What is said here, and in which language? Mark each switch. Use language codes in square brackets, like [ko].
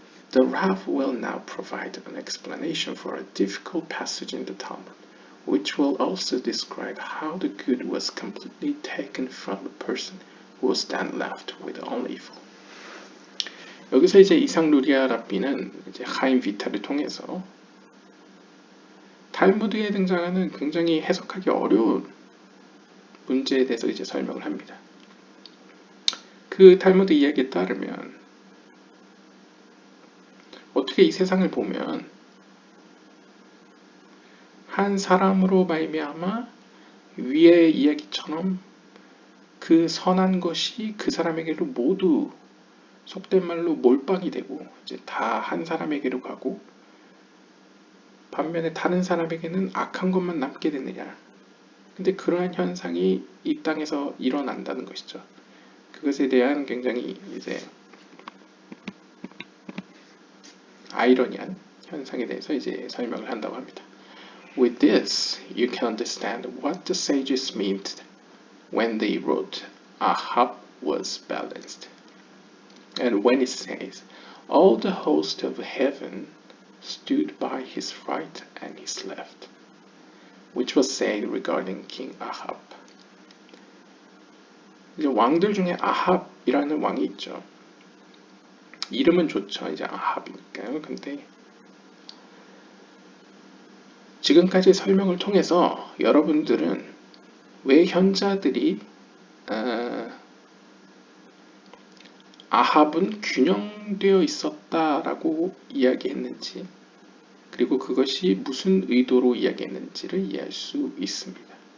[en] The Rav will now provide an explanation for a difficult passage in the Talmud, which will also describe how the good was completely taken from the person who was then left with only evil. [ko] 여기서 이제 이상 루리아 랍비는 이제 하임 비타를 통해서 탈무드에 등장하는 굉장히 해석하기 어려운 문제에 대해서 이제 설명을 합니다. 그 탈무드 이야기에 따르면 어떻게 이 세상을 보면 한 사람으로 말미암아 위의 이야기처럼 그 선한 것이 그 사람에게로 모두 속된 말로 몰빵이 되고 이제 다 한 사람에게로 가고 반면에 다른 사람에게는 악한 것만 남게 되느냐. 근데 그러한 현상이 이 땅에서 일어난다는 것이죠. 그것에 대한 굉장히 이제 아이러니한 현상에 대해서 이제 설명을 한다고 합니다. [en] With this, you can understand what the sages meant when they wrote Ahab was balanced. And when it says, all the host of heaven stood by his right and his left, which was said regarding King Ahab. [ko] 이제 왕들 중에 아합이라는 왕이 있죠. 이름은 좋죠. 이제 아합이니까요. 근데 지금까지 설명을 통해서 여러분들은 왜 현자들이 아합은 균형되어 있었다라고 이야기했는지, 그리고 그것이 무슨 의도로 이야기했는지를 이해할 수 있습니다.